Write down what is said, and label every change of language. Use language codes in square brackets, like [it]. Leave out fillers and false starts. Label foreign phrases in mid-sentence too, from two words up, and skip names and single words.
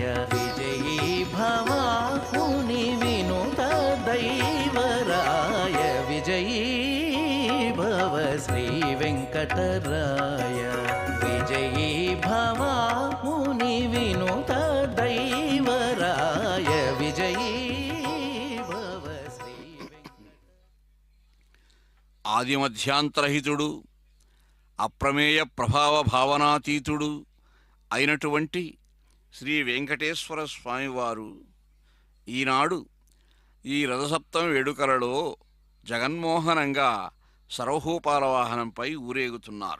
[sa] विजयी भव मुनि विनुत दैवराय विजयी भव श्री वेंकटराय विजयी भव मुनि विनुत दैवराय विजयी भव श्री. [te] ఆదిమధ్యాంతరహితుడు అప్రమేయ ప్రభావ భావనాతీతుడు అయినటువంటి శ్రీ వెంకటేశ్వర స్వామివారు ఈనాడు ఈ రథసప్తమి వేడుకలలో జగన్మోహనంగా సర్వభూపాల వాహనంపై ఊరేగుతున్నారు.